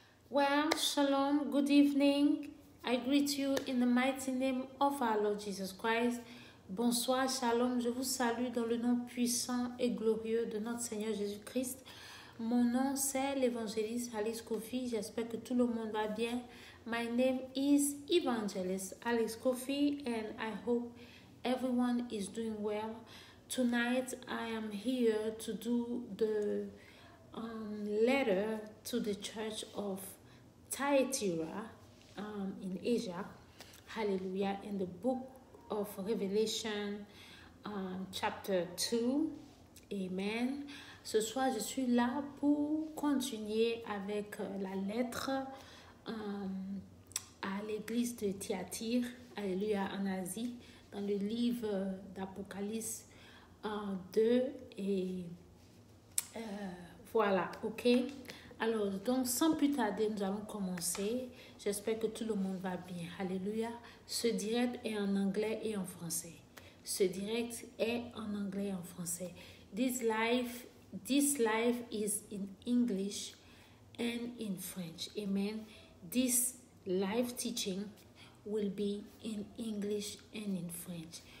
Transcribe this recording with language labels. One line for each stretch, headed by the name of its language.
English: Well, shalom, good evening. I greet you in the mighty name of our Lord Jesus Christ.
French: Bonsoir, shalom, je vous salue dans le nom puissant et glorieux de notre Seigneur Jésus-Christ. Mon nom c'est l'évangéliste Alice Kofi. J'espère que tout le monde va bien.
English: My name is Evangelist Alice Kofi and I hope everyone is doing well. Tonight I am here to do the letter to the church of Thyatira in Asia. Hallelujah. In the book of Revelation, chapter 2. Amen.
French: Ce soir, je suis là pour continuer avec la lettre à l'église de Thyatire. Alléluia, en Asie, dans le livre d'Apocalypse 2 et voilà, ok. Alors, donc, sans plus tarder, nous allons commencer. J'espère que tout le monde va bien. Alléluia. Ce direct est en anglais et en français. Ce direct est en anglais et en français.
English: This live is in English and in French. Amen. This live teaching will be in English and in French.